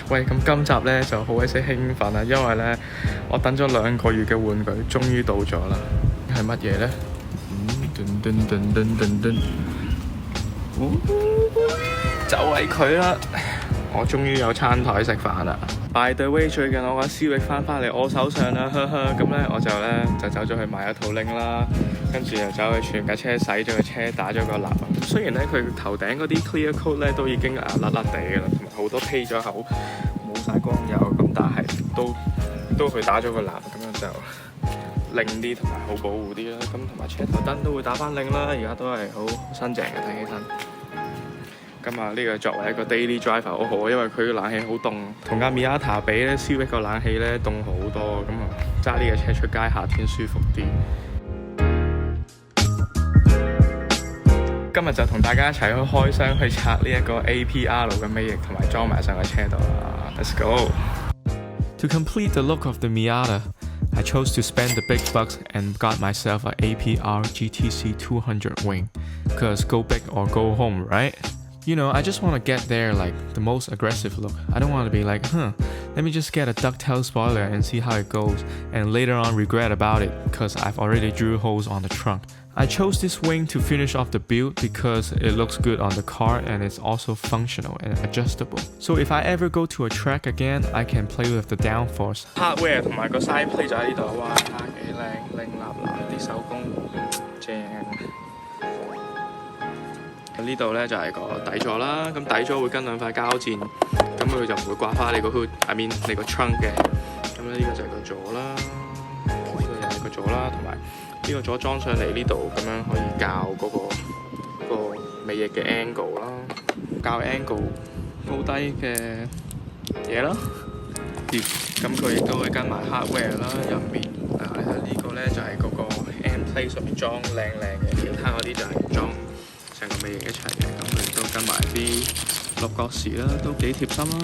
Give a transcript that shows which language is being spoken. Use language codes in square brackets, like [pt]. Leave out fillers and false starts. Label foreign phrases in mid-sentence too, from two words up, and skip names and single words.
[yue] 喂，咁今集咧就好鬼死興奮啊，因為咧我等咗2個月嘅玩具終於到咗啦。係乜嘢咧？就係佢啦！我終於有餐台食飯啦。 [en] By the way， [yue] 最近我個 Civic 翻嚟我手上啦，咁咧我就走咗去買一套拎啦，跟住又走去全架車洗咗個車，打咗個蠟。雖然咧佢頭頂嗰啲 clear coat 咧都已經甩地㗎啦，同埋好多披咗口，冇晒光油，咁但係都去打咗個蠟，咁樣就靚啲同埋好保護啲啦。咁同埋車頭燈都會打翻靚啦，而家都係好新淨嘅，睇起身。咁啊，呢個作為一個 [en] daily driver [yue] 好好，因為佢冷氣好凍，同架 Miata 比咧 ，Civic 個冷氣咧凍好多，咁啊揸呢個車出街夏天舒服啲。今日就同大家一齊去開箱去拆呢一個 APR 嘅尾翼，同埋裝埋上個車度啦。 [en] Let's go! To complete the look of the Miata, I chose to spend the big bucks and got myself an APR GTC 200 wing. Cause go big or go home, right? You know, I just want to get there like the most aggressive look. I don't want to be like, let me just get a ducktail spoiler and see how it goes, and later on regret about it because I've already drew holes on the trunk. I chose this wing to finish off the build because it looks good on the car and it's also functional and adjustable. So if I ever go to a track again, I can play with the downforce. [yue] Hardware 同埋個 [en] side plate [yue] 就喺呢度，哇，幾靚，靚立立啲手工，正。呢度咧就係個底座啦，咁底座會跟2塊膠墊，咁佢就唔會刮花你個 hood， [en] I mean [yue] 你個 trunk 嘅。咁咧呢個就係個座啦，呢個又係個座啦，同埋呢個座裝上嚟呢度，咁樣可以校嗰個尾翼嘅 angle 啦，校 angle 高低嘅嘢啦。咁佢亦都會跟埋 hardware 啦，入面呢個咧就係嗰個 [en] end plate [yue] 上面裝靚嘅，其他嗰啲就係裝成個尾翼一齊嘅，咁佢都跟埋啲六角匙啦，都幾貼心啦。